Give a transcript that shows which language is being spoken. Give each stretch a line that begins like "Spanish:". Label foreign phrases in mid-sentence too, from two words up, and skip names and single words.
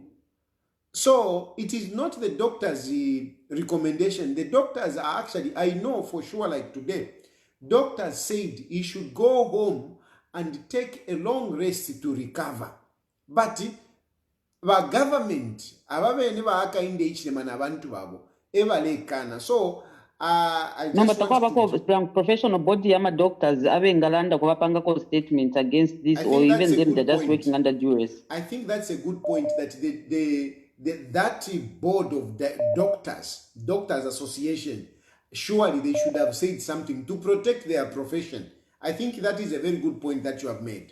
English: So it is not the doctor's recommendation. The doctors are actually, I know for sure, like today, doctors said he should go home and take a long rest to recover. But the government,
Bemba: ababene ba Hakainde Hichilema na bantu babo, ebalekana.
English: So I just want professional body ama doctors
Bemba: abengalanda kubapanga ko
English: statements against this, or even them they're just working under duress. I think that's a good point, that that board of the doctors association, surely they should have said something to protect their profession. I think that is a very good point that you have made.